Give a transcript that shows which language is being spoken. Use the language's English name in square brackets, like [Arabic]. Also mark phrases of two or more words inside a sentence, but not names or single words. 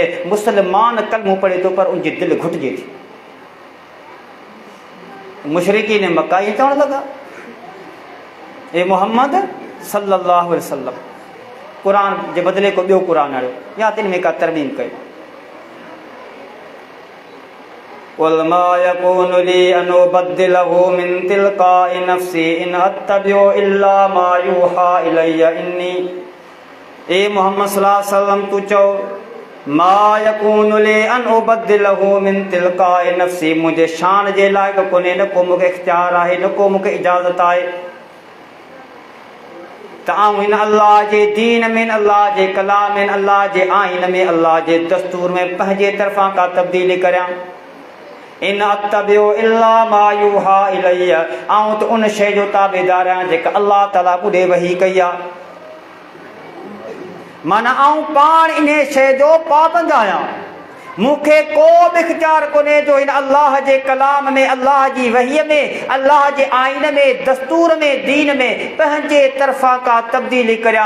[Sindhi] मुस्लमान कलमो पढ़े थो पर उनजी दिलि घुटिजे थी। मुशरिकीन मक्का ईअं चवणु लॻा, ए मोहम्मद [Arabic] صلى الله عليه وسلم [Sindhi] क़ुर जे बदिले को ॿियो क़ुर आणियो, या तिन में का तरमीम कयो। [Arabic] قل ما يكون لي أن أبدله من تلقاء نفسي إن أتبع إلا ما يوحى إلي إني. [Sindhi] ए मोहम्मद [Arabic] صلى الله عليه وسلم [Sindhi] तू चओ, [Arabic] ما يكون لي أن أبدله من تلقاء نفسي, [Sindhi] मुंहिंजे शान जे लाइक़ कोन्हे, न को मूंखे इख्तियार आहे, न को मूंखे इजाज़त आहे त आऊं हिन अल्लाह जे दीन में, अल्लाह जे कलाम में, अल्लाह जे आइन में, अल्लाह जे दस्तूर में पंहिंजे तरफ़ां का तब्दीली करियां। [Arabic] إن أتبع إلا ما يوحى إلي, [Sindhi] आऊं त उन शइ जो ताबेदार आहियां जेका अल्लाह ताला ॿुॾे वही कई आहे। माना आऊं पाण इन शइ जो पाबंद आहियां। मूंखे को बि इख्तियार कोन्हे जो हिन अल्लाह जे कलाम में, अल्लाह जी वहीअ में, अल्लाह जे आइन में, दस्तूर में, दीन में पंहिंजे तरफ़ां का तब्दीली करियां।